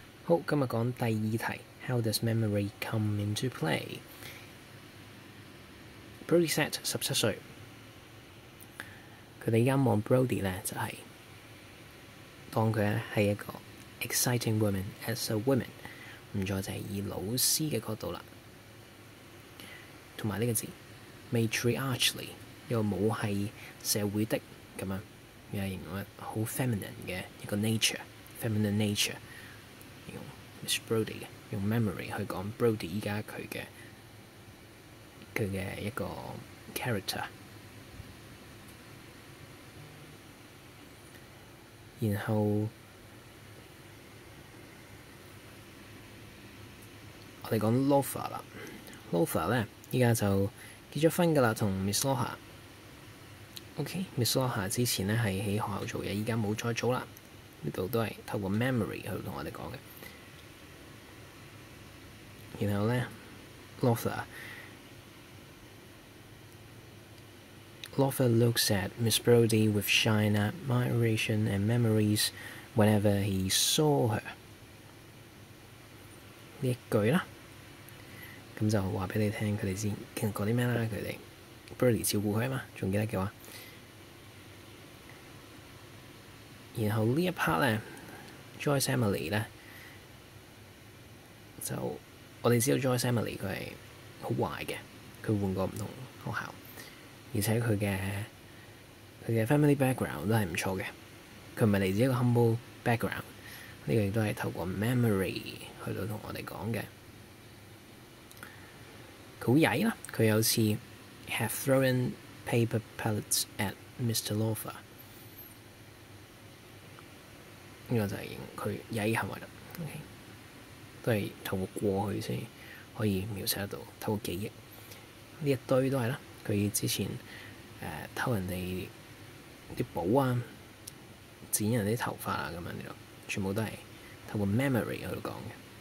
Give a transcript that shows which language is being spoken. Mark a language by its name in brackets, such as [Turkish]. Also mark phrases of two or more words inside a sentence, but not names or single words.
[Cantonese] 好，今日講第二題 ， [English] How does memory come into play？ [Cantonese] Brody Set 17 歲，佢哋而家望 Brody 咧就係、當佢咧係一個 [English] exciting woman as a woman， [Cantonese] 唔再就係以老師嘅角度啦。同埋呢個字 matriarchally 又冇係社會的咁樣，又係形容好 feminine 嘅一個 nature， [English] feminine nature。 [Cantonese] 用 Miss Brody 嘅用 memory 去講 Brody 依家佢嘅一個 character。然後我哋講 Lothar 啦 ，Lothar 咧依家就結咗婚㗎啦，同 Miss Lothar。OK，Miss Lothar 之前咧係喺學校做嘢，依家冇再做啦。呢度都係透過 memory 去同我哋講嘅。然後咧 [English] Lothar looks at Miss Brody with shy admiration and memories whenever he saw her。 [Cantonese] 呢一句啦，咁就話俾你聽，佢哋先經歷過啲咩啦？佢哋 Brody 照顧佢啊嘛，仲記得嘅話。然後呢一 part 咧 ，Joyce Emily 咧就我哋知道 Joyce Emily 佢係好壞嘅，佢換過唔同學校，而且佢嘅 [English] family background [Cantonese] 都係唔錯嘅，佢唔係嚟自一個 [English] humble background。 [Cantonese] 呢個亦都係透過 memory 去到同我哋講嘅。佢好曳啦，佢有次 [English] have thrown paper pellets at Mr. Lothar。 [Cantonese] 呢個就係形容佢曳行為啦。OK， 都係透過過去先可以描寫得到，透過記憶。呢一堆都係啦，佢之前偷人哋啲簿啊，剪人啲頭髮啊咁樣呢度，全部都係透過 memory 去講嘅。